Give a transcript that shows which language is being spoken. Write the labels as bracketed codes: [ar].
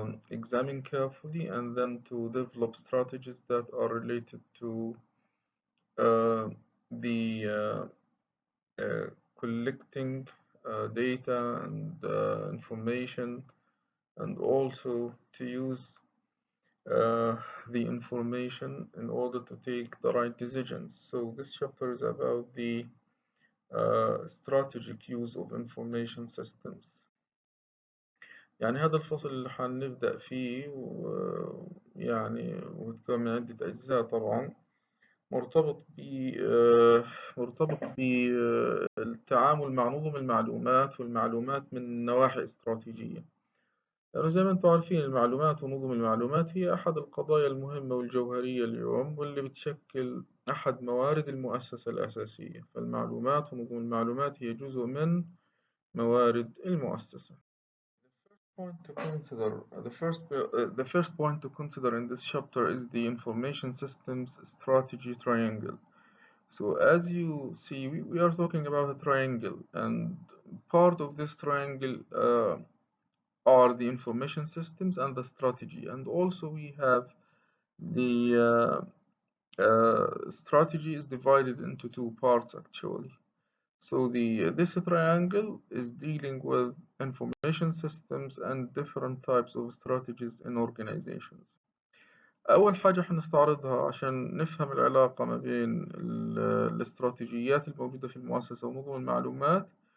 [en] examine carefully and then to develop strategies that are related to uh, the uh, collecting data and information and also to use uh, the information in order to take the right decisions. So this chapter is about the strategic use of information systems. [ar] يعني هذا الفصل اللي حنبدأ فيه ويعني وتكون من عدة أجزاء طبعا مرتبط ب مرتبط بالتعامل مع نظم المعلومات والمعلومات من نواحي استراتيجية. لأنه زي ما أنتم عارفين المعلومات ونظم المعلومات هي أحد القضايا المهمة والجوهرية اليوم واللي بتشكل أحد موارد المؤسسة الأساسية، فالمعلومات ونظم المعلومات هي جزء من موارد المؤسسة. [en] The first point to consider in this chapter is the information systems strategy triangle. So as you see, we are talking about a triangle, and part of this triangle are the information systems and the strategy, and also we have the strategy is divided into two parts actually. So this triangle is dealing with information systems and different types of strategies in organizations. [ar] أول حاجة حنستعرضها عشان نفهم العلاقة ما بين الاستراتيجيات الموجودة في المؤسسة ونظم المعلومات.